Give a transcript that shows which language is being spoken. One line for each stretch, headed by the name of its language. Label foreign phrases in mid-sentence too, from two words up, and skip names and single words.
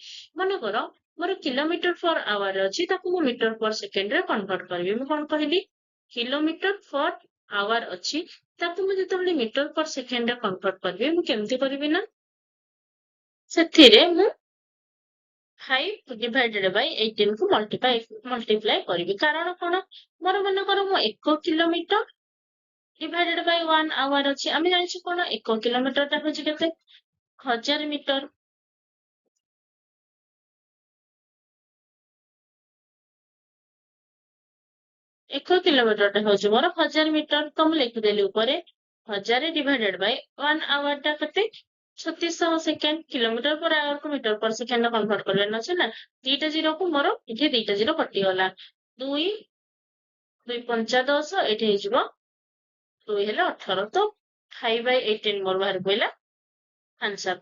Odia: ମନେକର ମୋର
English: kilometer per hour
Odia: ଅଛି ତାକୁ ମୁଁ
English: meter per second
Odia: କନଭର୍ଟ କରିବି। ମୁଁ କଣ କହିଲି
English: kilometer per hour
Odia: ଅଛି ତାକୁ ମୁଁ ଯେତେବେଳେ
English: meter per second
Odia: କନଭର୍ଟ କରିବି ମୁଁ କେମିତି କରିବି ନା ସେଥିରେ ମୁଁ 5
English: divided by
Odia: 18 କୁ ମଲ୍ଟିପ୍ଲାଏ କରିବି। କାରଣ କଣ ମୋର ମନେକର ମୁଁ 1 କିଲୋମିଟର
English: divided by 1 hour
Odia: ଅଛି। ଆମେ ଜାଣିଛୁ କଣ 1 କିଲୋମିଟରଟା ହଉଛି କେତେ 1000 ମିଟର। 1 କିଲୋମିଟରଟା ହଉଛି ମୋର 1000 ମିଟର। ତ ମୁଁ ଲେଖିଦେଲି ଉପରେ 1000
English: divided by 1 hour
Odia: ଟା କେତେ 3600 ସେକେଣ୍ଡ।
English: kilometer per hour meter per second convert
Odia: କରିବାର ଅଛି ନା। ଦିଟା ଜିରୋକୁ ମୋର ଏଠି ଦିଟା ଜିରୋ କଟିଗଲା। 2 2 ପଞ୍ଚା 10 ଏଠି ହେଇଯିବ 2 ହେଲେ 18। ତ 5/18 ମୋର ବାହାରି ପଇଲା ଆନ୍ସର।